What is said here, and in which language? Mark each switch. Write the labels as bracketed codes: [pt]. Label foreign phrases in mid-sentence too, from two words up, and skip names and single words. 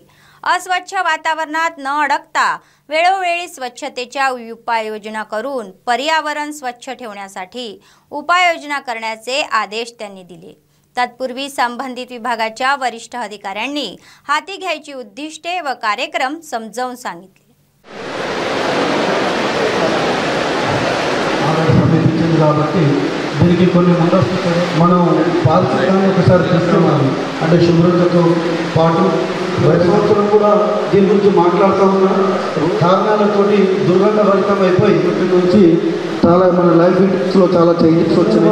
[mr] अस्वच्छ वातावरणात न अडकता वेळोवेळी स्वच्छतेच्या उपाययोजना करून पर्यावरण स्वच्छ ठेवण्यासाठी उपाययोजना करण्याचे आदेश त्यांनी दिले। तत्पूर्वी संबंधित विभागाच्या वरिष्ठ अधिकाऱ्यांनी हाती घ्यायची उद्दिष्टे व कार्यक्रम समजावून सांगितले। [te] కాబట్టి దీనికి కొన్ని ముందస్తు మనం పారిశుద్ధ్యాన్ని ఒకసారి తీసుకున్నాము అంటే శుభ్రతతో పాటు గత సంవత్సరం కూడా దీని గురించి మాట్లాడుతూ ఉన్న కారణాలతోటి దుర్గంధభరితం అయిపోయి ఇక్కడి నుంచి చాలా మన లైఫ్ ఇన్స్లో చాలా చేంజెస్ వచ్చినాయి।